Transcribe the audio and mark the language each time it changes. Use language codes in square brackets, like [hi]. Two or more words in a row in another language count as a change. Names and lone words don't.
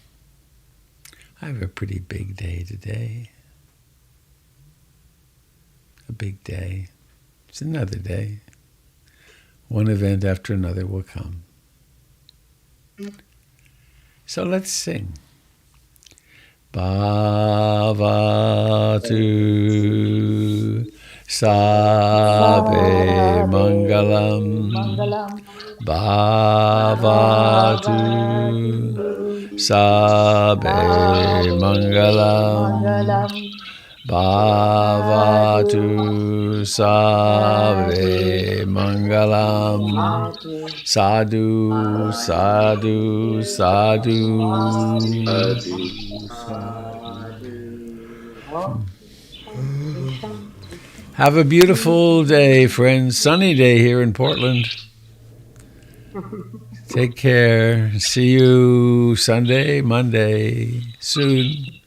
[en] I have a pretty big day today. A big day. It's another day. One event after another will come. So let's sing. [pi] Bhavatu Sabe Mangalam Bhavatu Sabe Mangalam Bhavatu Sabe Mangalam Sadhu Sadhu Sadhu [en] Have a beautiful day, friends. Sunny day here in Portland. Take care. See you Sunday, Monday, soon.